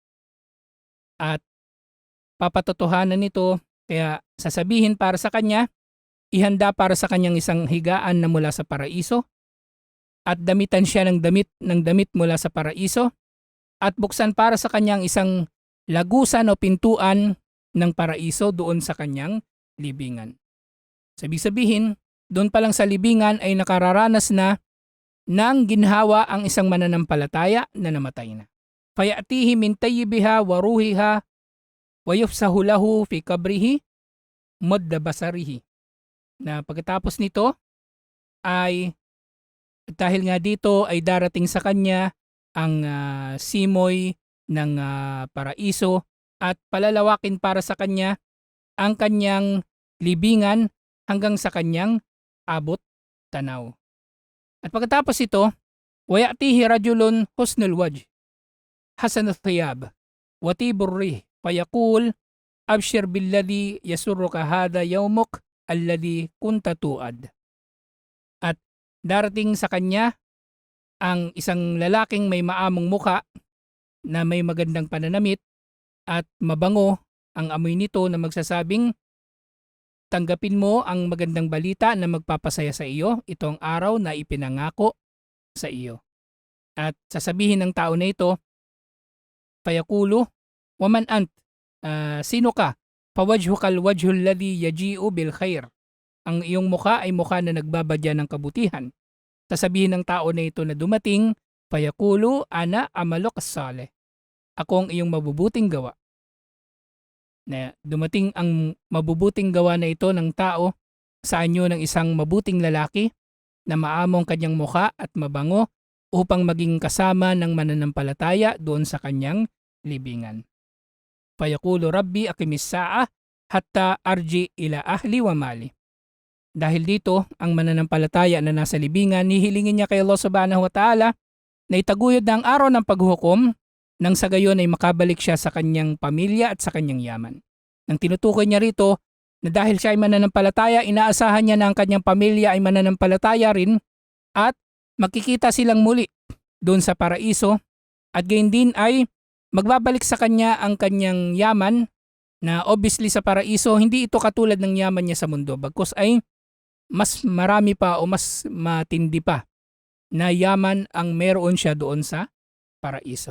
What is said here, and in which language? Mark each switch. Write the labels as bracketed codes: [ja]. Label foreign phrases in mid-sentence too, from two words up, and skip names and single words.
[tl] At papatotohanan nito, kaya sasabihin para sa kanya, ihanda para sa kanyang isang higaan na mula sa paraiso, at damitan siya ng damit mula sa paraiso, at buksan para sa kanyang isang lagusan o pintuan ng paraiso doon sa kanyang libingan. Ibig sabihin, doon pa lang sa libingan ay nakararanas na ng ginhawa ang isang mananampalataya na namatay na. [ar] فيأتيه من طيبها وريحها ويفسح له في قبره مد بصره. [tl] Na pagkatapos nito ay dahil nga dito ay darating sa kanya ang simoy ng paraiso at palalawakin para sa kanya ang kanyang libingan hanggang sa kanyang abot tanaw. At pagkatapos ito, [ar] ويأتيه رجل حسن الوجه حسن الثياب وطيب الريح فيقول أبشر بالذي يسرك هذا يومك الذي كنت توعد. [tl] At darating sa kanya ang isang lalaking may maamong muka na may magandang pananamit at mabango ang amoy nito, na magsasabing, tanggapin mo ang magandang balita na magpapasaya sa iyo, ito ang araw na ipinangako sa iyo. At sasabihin ng tao na ito, [ar] فيقول ومن أنت, [tl] sino ka? [ar] فوجهك الوجه الذي يجيء بالخير. [tl] Ang iyong mukha ay mukha na nagbabadya ng kabutihan. Sasabihin ng tao na ito na dumating, [ar] فيقول أنا عملك الصالح. [tl] Ako ang iyong mabubuting gawa. na dumating ang mabubuting gawa na ito ng tao sa anyo ng isang mabuting lalaki na maamong kanyang muka at mabango upang maging kasama ng mananampalataya doon sa kanyang libingan. [ar] فيقول رب أقم الساعة حتى أرجع إلى أهلي ومالي. [tl] Dahil dito, ang mananampalataya na nasa libingan, hihilingin niya kay Allah [ar] سبحانه وتعالى [tl] na itaguyod na ang araw ng paghukom nang sa gayon ay makabalik siya sa kanyang pamilya at sa kanyang yaman. Nang tinutukoy niya rito na dahil siya ay mananampalataya, inaasahan niya na ang kanyang pamilya ay mananampalataya rin at makikita silang muli doon sa paraiso at gayon din ay magbabalik sa kanya ang kanyang yaman na obviously sa paraiso hindi ito katulad ng yaman niya sa mundo bagkus ay mas marami pa o mas matindi pa na yaman ang meron siya doon sa paraiso.